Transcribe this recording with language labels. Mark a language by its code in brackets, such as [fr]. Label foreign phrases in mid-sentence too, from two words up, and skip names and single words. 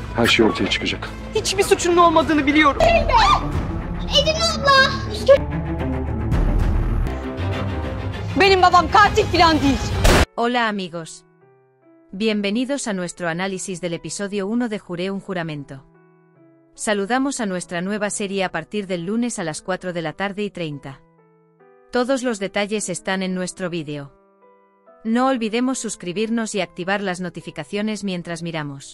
[tr] Her şey ortaya çıkacak. Hiçbir suçunun olmadığını biliyorum. Ecrin abla. Benim babam katil falan değil. [es] Hola amigos. Bienvenidos a nuestro análisis del episodio 1 de Juré un juramento. Saludamos a nuestra nueva serie a partir del lunes a las 4 de la tarde y 30. Todos los detalles están en nuestro vídeo. No olvidemos suscribirnos y activar las notificaciones mientras miramos.